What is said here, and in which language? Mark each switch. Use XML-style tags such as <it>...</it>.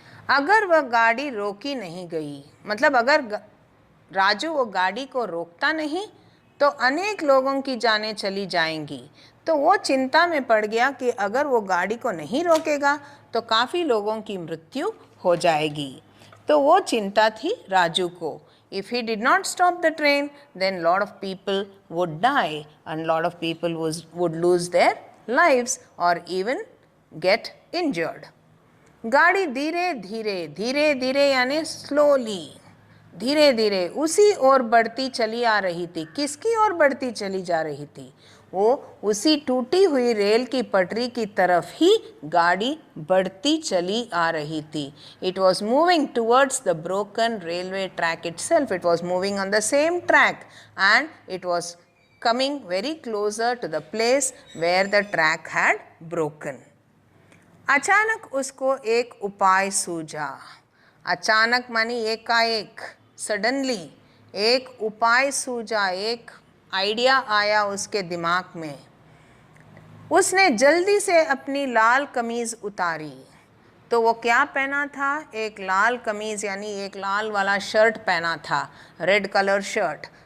<hi>अगर वह गाड़ी रोकी नहीं गई, मतलब अगर राजू वो गाड़ी को रोकता नहीं तो अनेक लोगों की जानें चली जाएंगी। तो वो चिंता में पड़ गया कि अगर वो गाड़ी को नहीं रोकेगा तो काफ़ी लोगों की मृत्यु हो जाएगी। तो वो चिंता थी राजू को।</hi> <en>If he did not stop the train, then lot of people would die and lot of people would lose their lives or even get injured.</en> <hi>गाड़ी धीरे धीरे यानी स्लोली, धीरे धीरे उसी ओर बढ़ती चली आ रही थी। किसकी ओर बढ़ती चली जा रही थी? वो उसी टूटी हुई रेल की पटरी की तरफ ही गाड़ी बढ़ती चली आ रही थी।</hi> <en>It was moving towards the broken railway track itself. It was moving on the same track and it was coming very closer to the place where the track had broken.</en> <hi>अचानक उसको एक उपाय सूझा। अचानक मानी एकाएक, सडनली एक उपाय सूझा, एक आइडिया आया उसके दिमाग में। उसने जल्दी से अपनी लाल कमीज़ उतारी। तो वो क्या पहना था? एक लाल कमीज़ यानी एक लाल वाला शर्ट पहना था,</hi> <en>Red colour shirt.</en>